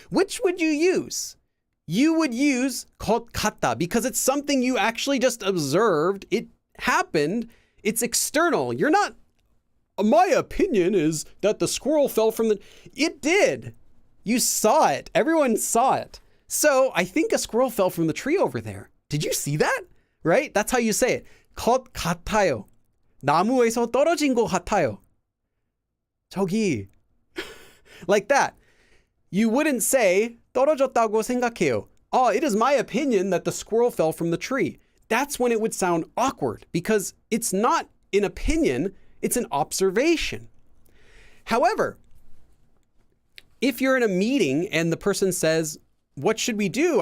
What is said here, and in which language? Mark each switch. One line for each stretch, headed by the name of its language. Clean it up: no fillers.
English: Which would you use? You would use 것 같다 because it's something you actually just observed. It happened, it's external. You're not, my opinion is that the squirrel fell from the, it did. You saw it. Everyone saw it. So I think a squirrel fell from the tree over there. Did you see that? Right? That's how you say it.
Korean: 것 같아요. 나무에서 떨어진 것 같아요. 저기.
English: Like that. You wouldn't say
Korean: 떨어졌다고 생각해요.
English: Oh, it is my opinion that the squirrel fell from the tree. That's when it would sound awkward because it's not an opinion, it's an observation. However, if you're in a meeting and the person says, what should we do?